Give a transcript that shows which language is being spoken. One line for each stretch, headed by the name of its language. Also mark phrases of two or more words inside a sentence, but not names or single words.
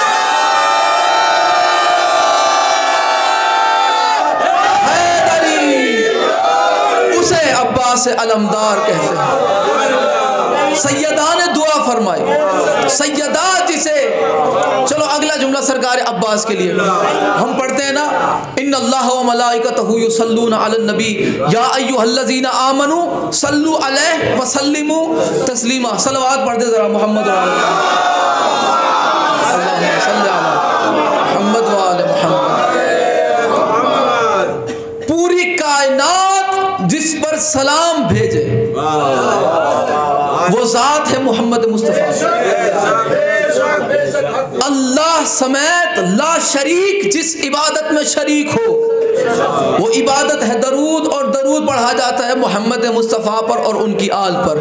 Hindi: उसे अब्बास अलमदार कहते हैं। सैयदा ने दुआ फरमाई, सैयदा जिसे, चलो अगला जुमला सरकार अब्बास के लिए हम पढ़ते हैं ना,
Arabic: إن الله وملائكته يصلون على النبي يا أيها الذين آمنوا صلوا عليه وسلموا تسليما.
Hindi: सलवात पढ़ते जरा
Arabic: محمد وآل محمد وآل محمد.
Hindi: पूरी कायनात जिस पर सलाम भेजे वो ज़ात है मोहम्मद मुस्तफ़ा। अल्लाह समेत
Arabic: لا شريك
Hindi: जिस इबादत में शरीक हो वो इबादत है दरूद, और दरूद पढ़ा जाता है मोहम्मद मुस्तफ़ा पर और उनकी आल पर।